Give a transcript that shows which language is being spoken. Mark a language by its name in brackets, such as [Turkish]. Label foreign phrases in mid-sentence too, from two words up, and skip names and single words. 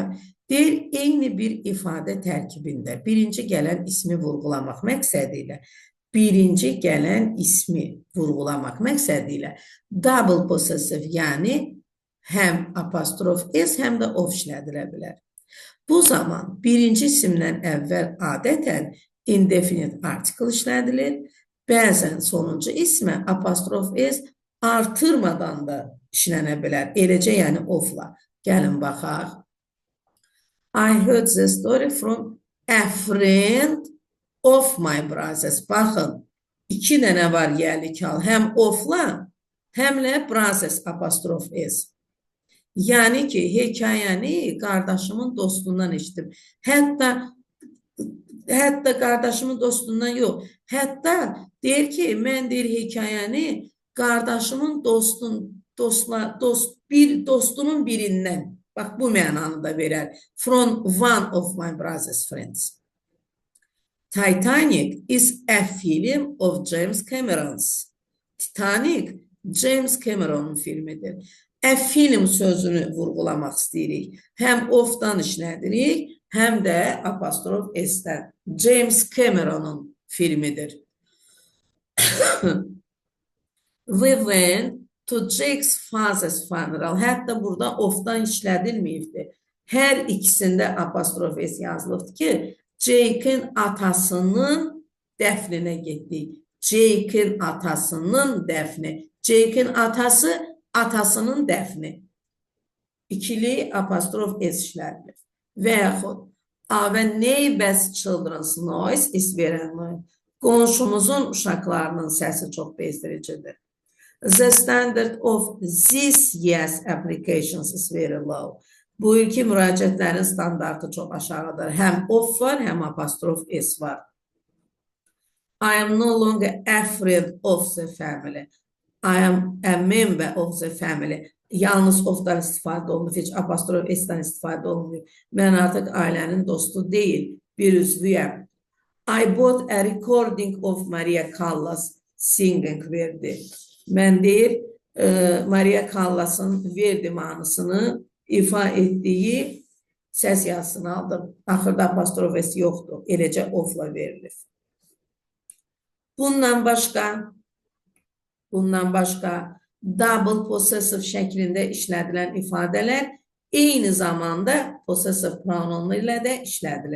[Azerbaijani] Deyir, eyni bir ifadə tərkibində birinci gələn ismi vurğulamaq məqsədi ilə [English] double possessive, [Azerbaijani] yəni həm apostrof S, həm də of işlədilə bilər. Bu zaman birinci isimdən əvvəl adətən [English] indefinite article [Azerbaijani] işlədilir. Bəzən sonuncu ismə apostrof S artırmadan da işlənə bilər. Eləcə, yəni ofla. Gəlin baxaq. [English] I heard the story from a friend of my brothers. [Azerbaijani] Baxın, iki dənə var yerlik hal. Həm ofla, həmlə brothers apostrof S. Yəni ki, hekayəni qardaşımın dostundan eşitdim. Hətta qardaşımın dostundan yox. Hətta deyir ki, mən deyir hekayəni qardaşımın dostunun birindən. Bax, bu mənanı da verər. [English] From one of my brother's friends. Titanic is a film of James Cameron's. [Azerbaijani] Titanic James Cameron'un filmidir. [English] A film [Azerbaijani] sözünü vurğulamaq istəyirik. Həm of-dan işlədirik, həm də apostrof s-dən. James Cameron'un filmidir. [English] We went to Jake's father's funeral. [Azerbaijani] Hətta burada of-dan işlədilməyibdir. Hər ikisində apostrof s yazılıbdır ki, Jake'in atasının dəfninə getdik. Jake'in atasının dəfni. Jake'in atası, atasının dəfni. İkili apostrof s işlədilir. Və yaxud, [English] our neighbor's children's noise is very annoying. [Azerbaijani] Qonşumuzun uşaqlarının səsi çox bezdiricidir. [English] The standard of this year's applications is very low. [Azerbaijani] Bu ilki müraciətlərin standartı çox aşağıdır. Həm of var, həm apostrof s var. [English] I am no longer afraid of the family. I am a member of the family. [Azerbaijani] Yalnız ofdan istifadə olunur, heç apostrof s-dən istifadə olunmuyor. Mən artıq ailənin dostu deyil, bir üzvüyəm. [English] I bought a recording of Maria Callas singing verdi. [Azerbaijani] Mən deyir, Maria Callas'ın verdi mahnısını ifa etdiyi səs yazısını aldım. Axırda apostrof s yoxdur, eləcə ofla verilir. Bundan başqa [English] double possessive [Azerbaijani] şəklində işlədilən ifadələr eyni zamanda [English] possessive pronoun [Azerbaijani] ilə də işlədilir.